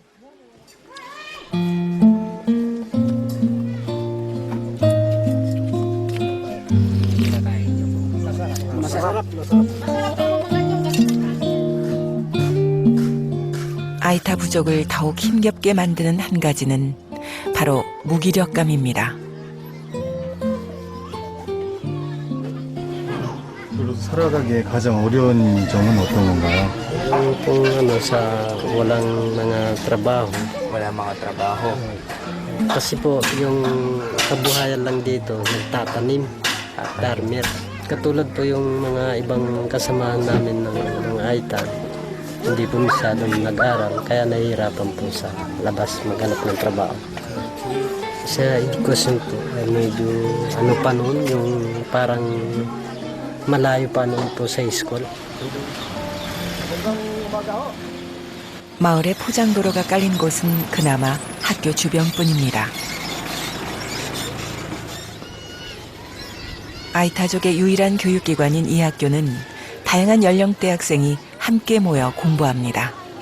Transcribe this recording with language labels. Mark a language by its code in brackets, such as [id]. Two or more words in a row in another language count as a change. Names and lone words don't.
[ko] 아이타 부족을 더욱 힘겹게 만드는 한 가지는 바로 무기력감입니다. 살아가기에 가장 어려운 점은 어떤 건가요? [tl] Kung ano sa walang mga trabaho. Wala mga trabaho. Kasi po yung kabuhayan lang dito, nagtatanim, farmer. Katulad po yung mga ibang kasamahan namin ng AITA, hindi po masyadong nag-aral, kaya nahihirapan po sa labas maghanap ng trabaho. Sa edukasyon po, medyo ano pa noon, yung parang malayo pa noon po sa school. [ko] 마을에 포장도로가 깔린 곳은 그나마 학교 주변뿐입니다. 아이타족의 유일한 교육기관인 이 학교는 다양한 연령대 학생이 함께 모여 공부합니다.